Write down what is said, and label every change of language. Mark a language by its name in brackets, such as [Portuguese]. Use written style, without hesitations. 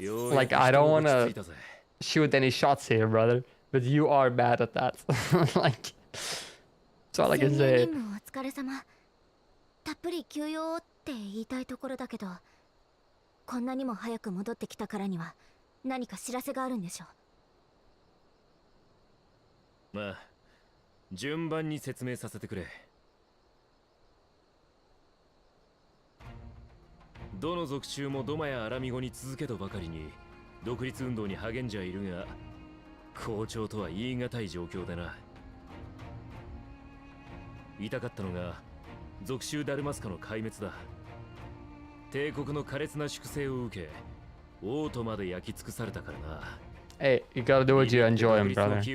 [English] Like, I don't want to shoot any shots here, brother, but you are bad at that. Like, that's all I can say. [Japanese] たっぷり休養って言いたいところだけど、こんなにも早く戻ってきたからには何か知らせがあるんでしょう。まあ、順番に説明させてくれ。どの属州もドマやアラミゴに続けとばかりに独立運動に励んじゃいるが、好調とは言い難い状況だな。言いたかったのが属州ダルマスカの壊滅だ。帝国の苛烈な粛清を受け、王都まで焼き尽くされたからな。 [English] Hey, you gotta do what you enjoy, brother.